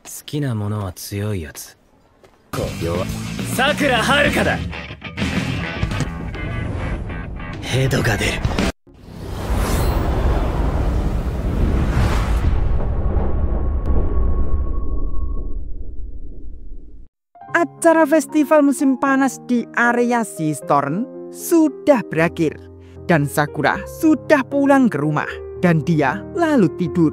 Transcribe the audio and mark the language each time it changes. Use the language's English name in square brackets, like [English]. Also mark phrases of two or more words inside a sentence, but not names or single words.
[Japanese] きなものは強いやつ。弱。さくらはるかだ。ヘドが出る。 [Indonesian] Acara festival musim panas di area Seastorm sudah berakhir dan Sakura sudah pulang ke rumah dan dia lalu tidur.